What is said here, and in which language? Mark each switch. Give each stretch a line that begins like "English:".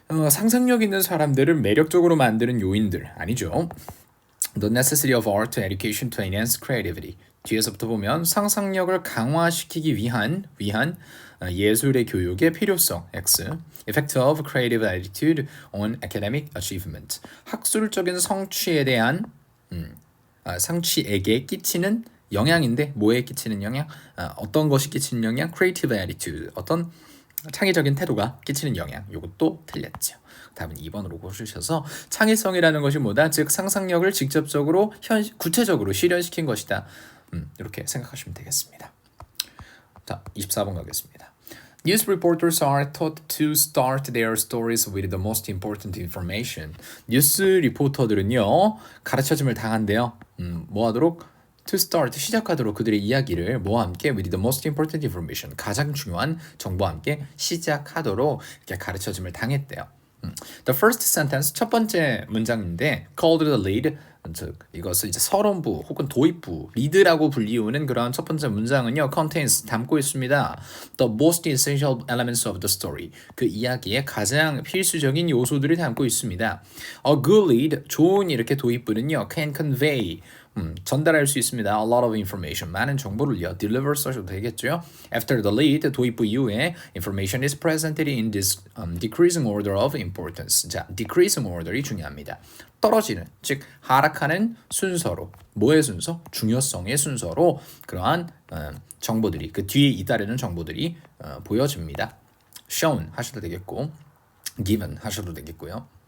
Korean: 상상력 있는 사람들을 매력적으로 만드는 요인들 아니죠.
English: The necessity of art education to enhance creativity.
Korean: 뒤에서부터 보면 상상력을 강화시키기 위한 예술의 교육의 필요성. X.
English: Effect of creative attitude on academic achievement.
Korean: 학술적인 성취에 대한 성취에게 끼치는 영향인데, 뭐에 끼치는 영향? 어떤 것이 끼치는 영향?
English: Creative attitude.
Korean: 어떤 창의적인 태도가 끼치는 영향. 이것도 틀렸죠. 답은 2번으로 고르셔서 창의성이라는 것이 뭐다? 즉 상상력을 직접적으로 구체적으로 실현시킨 것이다. 이렇게 생각하시면 되겠습니다. 자, 24번 가겠습니다.
English: News reporters are taught to start their stories with the most important information.
Korean: 뉴스 리포터들은요, 가르쳐짐을 당한대요. 뭐 하도록? To start, 시작하도록 그들의 이야기를 뭐와 함께
English: with the most important information,
Korean: 가장 중요한 정보와 함께 시작하도록 이렇게 가르쳐짐을 당했대요.
English: The first sentence,
Korean: 첫 번째 문장인데
English: called the lead,
Korean: 즉 이것을 이제 서론부 혹은 도입부, 리드라고 불리우는 그런 첫 번째 문장은요, contains, 담고 있습니다.
English: The most essential elements of the story,
Korean: 그 이야기의 가장 필수적인 요소들을 담고 있습니다.
English: A good lead,
Korean: 좋은 이렇게 도입부는요,
English: can convey,
Korean: 전달할 수 있습니다.
English: A lot of information,
Korean: 많은 정보를요. deliver 써도 되겠죠.
English: After the lead,
Korean: 도입부 이후에
English: information is presented in this decreasing order of importance.
Korean: 자, decreasing order이 중요합니다. 떨어지는, 즉 하락하는 순서로, 뭐의 순서? 중요성의 순서로 그러한 정보들이, 그 뒤에 잇따르는 정보들이 보여집니다. shown 하셔도 되겠고, given 하셔도 되겠고요.